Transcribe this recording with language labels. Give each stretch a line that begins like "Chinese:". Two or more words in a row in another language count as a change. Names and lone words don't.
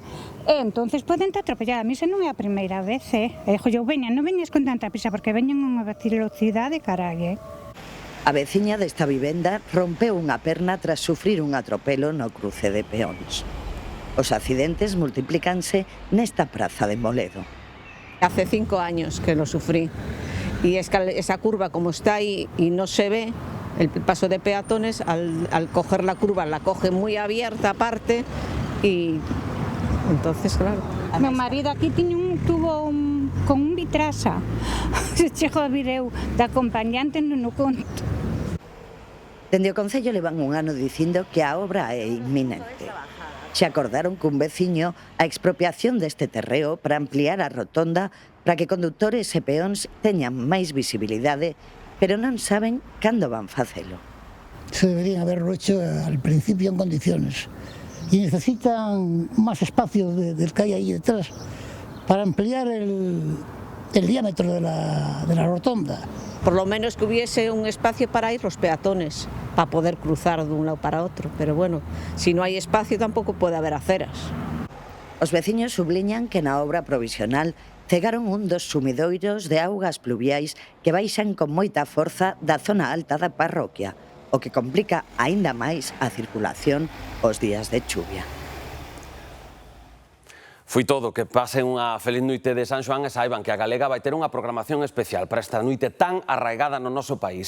Galician: E entonces poden te atropellar. A mí xa non é a primeira vez, eu veña, non veñas con tanta prisa porque veñan unha velocidade carai, A veciña desta vivenda rompeu unha perna tras sufrir un atropelo no cruce de peóns. Os accidentes multiplícanse nesta praza de Moledo.
Spanish: Hace 5 años que lo sufrí y es que esa curva como está ahí y no se ve, el paso de peatones, al coger la curva la coge muy abierta aparte y entonces claro.
Galician: Meu marido aquí
Spanish: tuvo con un
Galician: vitrasa, se chegou a vir eu da acompañante non o conto. Dende o Concello levan un ano dicindo que a obra é inminente. Se acordaron cun veciño a expropiación deste terreo para ampliar a rotonda para que condutores e peóns teñan máis visibilidade, pero non saben cando van facelo.
Spanish: Se deberían haberlo hecho al principio en condiciones y necesitan más espacio del que hay ahí detrás para ampliar el diámetro de la rotonda. Por lo menos que hubiese un espacio para ir los peatones, para poder cruzar de un lado para otro. Pero bueno, si no hay espacio tampoco puede haber aceras.
Galician: Os veciños subliñan que na obra provisional cegaron un dos sumidoiros de augas pluviais que baixan con moita forza da zona alta da parroquia, o que complica aínda máis a circulación os días de chuvia. Foi todo, que pasen unha feliz noite de San Xoán e saiban que a Galega vai ter unha programación especial para esta noite tan arraigada no noso país.